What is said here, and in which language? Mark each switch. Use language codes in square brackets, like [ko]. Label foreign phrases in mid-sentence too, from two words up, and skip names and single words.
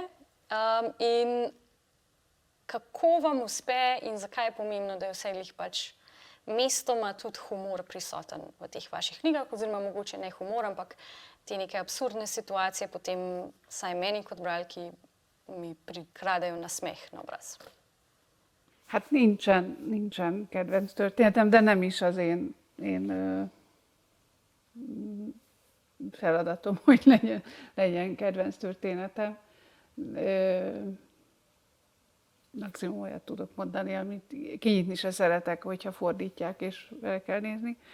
[sl] In kako vam uspe in zakaj je pomembno, da je vseglih pač mestoma tudi humor prisoten v teh vaših knjigah, oziroma mogoče ne humor, ampak te neke absurdne situacije potem, saj meni kot bralki, mi prikradejo nasmeh na obraz. [hu] Hát nincsen kedvenc történetem, de nem is az én feladatom, hogy legyen kedvenc történetem. Maximum olyat tudok mondani, amit kinyitni se szeretek, hogyha fordítják, és vele kell nézni.